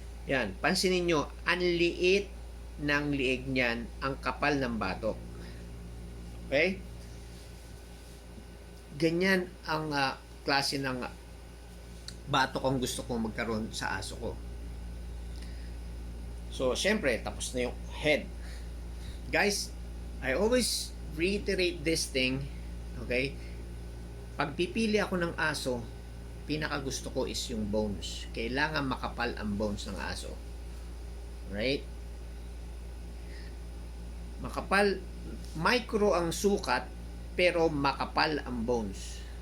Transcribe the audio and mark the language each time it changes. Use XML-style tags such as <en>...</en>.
<tl>Yan, pansinin nyo, ang liit ng lieg niyan, ang kapal ng batok. Okay? Ganyan ang klase ng batok ang gusto kong magkaroon sa aso ko. So, syempre, tapos na yung head.</tl> <en>Guys, I always reiterate this thing, okay?</en> <tl>Pag pipili ako ng aso, pinaka gusto ko is yung bones. Kailangan makapal ang bones ng aso. Right? Makapal, micro ang sukat, pero makapal ang bones.</tl>